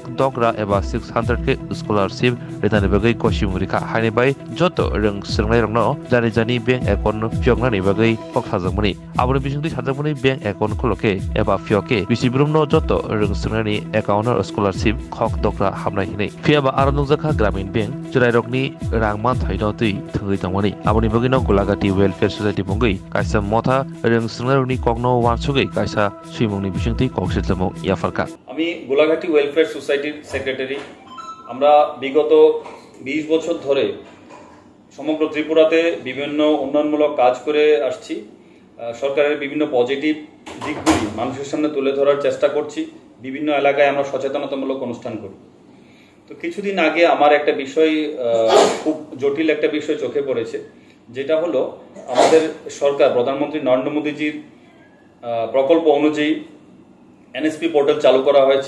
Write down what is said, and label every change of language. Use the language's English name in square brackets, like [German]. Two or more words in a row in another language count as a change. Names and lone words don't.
[Kok Borok] dogra eba 600 ke scholarship retani bagai kosimuri kha haini bai joto rungsnai rongno jani [English] bank account [Kok Borok] no pyongnani bagai koksajangmani aboni bising tei sajangmani [English] bank account [Kok Borok] kholoke eba fioke bisibrumno joto rungsnani account scholarship khok dokra hamnai hinai fiaba aronungjakha gramin bank jurairokni rangman thaino tei thungui tangmani aboni bagino golagati welfare society bongoi kaisa motha rungsnaroni kokno wansugai kaisa suimungni bisingti koksetlamo yafarka [Bangla] আমি গোলাঘাটি ওয়েলফেয়ার সোসাইটির সেক্রেটারি। আমরা বিগত 20 বছর ধরে সমগ্র ত্রিপুরাতে বিভিন্ন উন্নয়নমূলক কাজ করে আসছি। সরকারের বিভিন্ন পজিটিভ দিকগুলি মানুষের সামনে তুলে ধরার চেষ্টা করছি। বিভিন্ন এলাকায় আমরা সচেতনতামূলক অনুষ্ঠান করি। তো কিছুদিন আগে আমার একটা বিষয় খুব জটিল একটা বিষয় চোখে পড়েছে, যেটা হলো আমাদের সরকার প্রধানমন্ত্রী নরেন্দ্র মোদীজির প্রকল্প অনুযায়ী এনএসপি পোর্টাল চালু করা হয়েছে।